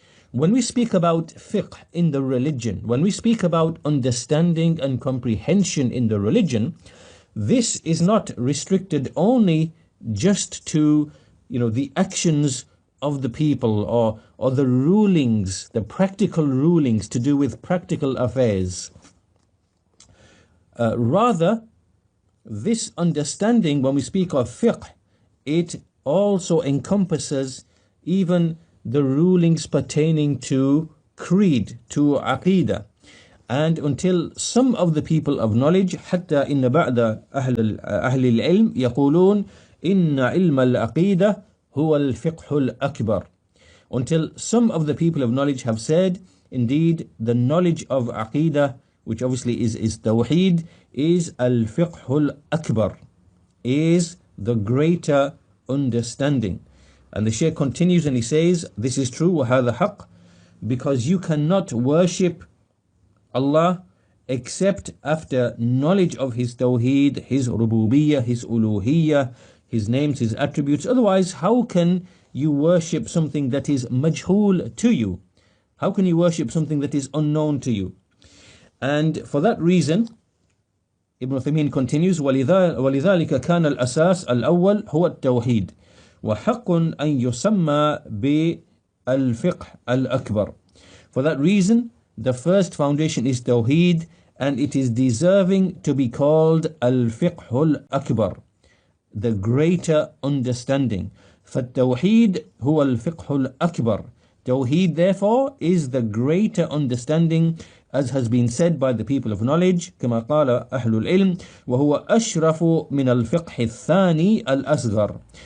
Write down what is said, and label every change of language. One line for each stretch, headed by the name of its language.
English: When we speak about fiqh in the religion, when we speak about understanding and comprehension in the religion, this is not restricted only just to, the actions of the people or the rulings, the practical rulings to do with practical affairs. Rather, this understanding, when we speak of fiqh, it also encompasses even the rulings pertaining to creed, to aqidah. And until some of the people of knowledge,
Arabic: حتى إن بعد أهل العلم يقولون إن علم العقيدة هو الفقه الأكبر.
English: Until some of the people of knowledge have said, indeed, the knowledge of aqidah, which obviously is Tawheed, is al-Fiqh-ul-Akbar, is the greater understanding. And the Sheikh continues and he says, this is true,
Arabic: وَهَذَا حَقٌّ,
English: because you cannot worship Allah except after knowledge of His Tawheed, His Rububiyyah, His Uluhiyyah, His names, His attributes. Otherwise, how can you worship something that is majhul to you? How can you worship something that is unknown to you? And for that reason, Ibn Uthaymeen continues,
Arabic: وَلِذَلِكَ كَانَ الْأَسَاسِ الْأَوَّلِ هُوَ التَّوْحِيدِ وَحَقٌّ أَن يُسَمَّى بِالْفِقْهِ الْأَكْبَرِ.
English: For that reason, the first foundation is Tawheed, and it is deserving to be called Al-Fiqh-ul-Akbar, the greater understanding.
Arabic: فَالتَّوْحِيد هُوَ الْفِقْهُ الْأَكْبَرِ.
English: Tawheed, therefore, is the greater understanding, as has been said by the people of knowledge,
Arabic: كما قال أهل العلم وهو أشرف من الفقه الثاني الأصغر.